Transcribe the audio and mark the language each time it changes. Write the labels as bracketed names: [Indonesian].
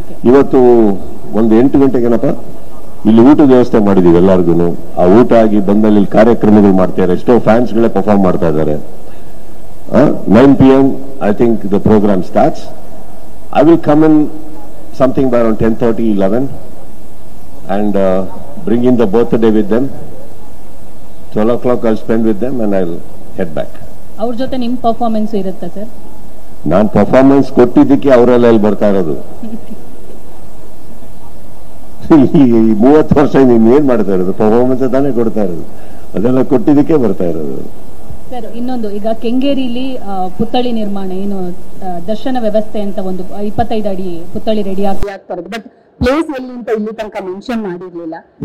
[Kannada] ಇವತ್ತು ಒಂದು 8 ಗಂಟೆಗೇನಪ್ಪ ಇಲ್ಲಿ ಊಟದ ವ್ಯವಸ್ಥೆ ಮಾಡಿದೀವಿ ಎಲ್ಲರಿಗೂ. ಆ ಊಟ ಆಗಿ ಬಂದಲ್ಲಿ ಇಲ್ಲಿ ಕಾರ್ಯಕ್ರಮಗಳು ಮಾಡ್ತಾರೆ. ಎಷ್ಟೋ ಫ್ಯಾನ್ಸ್ಗಳೇ ಪರ್ಫಾರ್ಮ್ ಮಾಡ್ತಾ ಇದ್ದಾರೆ. [English] 9 PM I think the program starts. I will come in something by around 10:30, 11 and bring in the birthday with them. 12 o'clock I'll spend with them and I'll head back. [Kannada] ಅವ್ರ ಜೊತೆ ನಿಮ್ ಪರ್ಫಾರ್ಮೆನ್ಸ್ ಇರುತ್ತಾ sir? ನಾನು performance ಕೊಟ್ಟಿದ್ದಕ್ಕೆ ಅವರೆಲ್ಲ ಇಲ್ಲಿ ಬರ್ತಾ ಇರೋದು. 30 ವರ್ಷ ನೀನ್ ಏನ್ ಮಾಡ್ತಾ ಇರೋದು? ಪರ್ಫಾರ್ಮೆನ್ಸ್ ತಾನೇ ಕೊಡ್ತಾ ಇರೋದು, ಅದೆಲ್ಲ ಕೊಟ್ಟಿದ್ದಕ್ಕೆ ಬರ್ತಾ ಇರೋದು. ಸರ್, ಇನ್ನೊಂದು, ಈಗ ಕೆಂಗೇರಿಲಿ ಪುತ್ಥಳಿ ನಿರ್ಮಾಣ ಏನು ದರ್ಶನ ವ್ಯವಸ್ಥೆ ಅಂತ ಒಂದು 25 ಅಡಿ ಪುತ್ಥಳಿ ರೆಡಿ ಆಗ್ತಾ ಇರೋದು, [English] but place ಎಲ್ಲಿ [Kannada] ಅಂತ ಇಲ್ಲಿ ತನಕ ಮೆನ್ಷನ್ ಮಾಡಿರ್ಲಿಲ್ಲ.